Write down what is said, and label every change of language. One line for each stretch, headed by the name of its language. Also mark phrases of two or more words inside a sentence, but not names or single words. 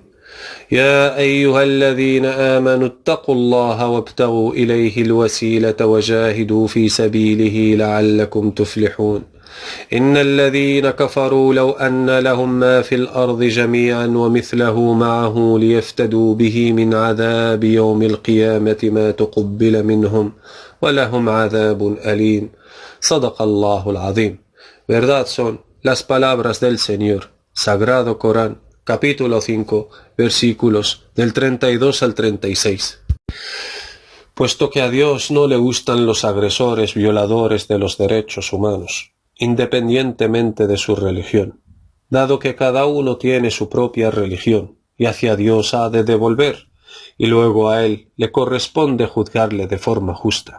Arabic: يا أيها الذين آمنوا اتقوا الله وابتغوا إليه الوسيلة وجاهدوا في سبيله لعلكم تفلحون إن الذين كفروا لو أن لهم ما في الأرض جميعا ومثله معه ليفتدوا به من عذاب يوم القيامة ما تقبل منهم ولهم عذاب أليم صدق الله العظيم.
Spanish: Verdad son las palabras del Señor, Sagrado Corán, capítulo 5, versículos del 32 al 36. Puesto que a Dios no le gustan los agresores violadores de los derechos humanos, independientemente de su religión, dado que cada uno tiene su propia religión y hacia Dios ha de devolver, y luego a Él le corresponde juzgarle de forma justa.